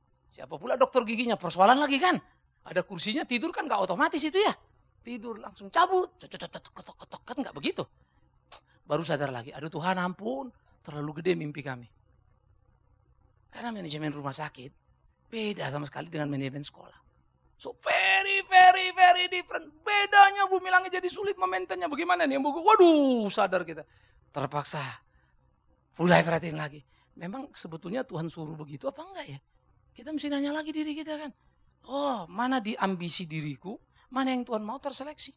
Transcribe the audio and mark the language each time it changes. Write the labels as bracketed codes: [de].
[id] Siapa pula dokter giginya? Persoalan lagi kan? Ada kursinya, tidur kan gak otomatis itu ya? Tidur langsung cabut. Ketok-ketok kan gak begitu. Baru sadar lagi, aduh Tuhan ampun. Terlalu gede mimpi kami. Karena manajemen rumah sakit beda sama sekali dengan manajemen sekolah. [en] So very, very, very different. [id] Bedanya bumi langit jadi sulit memaintainnya. Bagaimana nih? Waduh, sadar kita. Terpaksa. Mulai perhatiin lagi. Memang sebetulnya Tuhan suruh begitu apa enggak ya? Kita mesti nanya lagi diri kita kan. Oh, mana di ambisi diriku? Mana yang Tuhan mau terseleksi?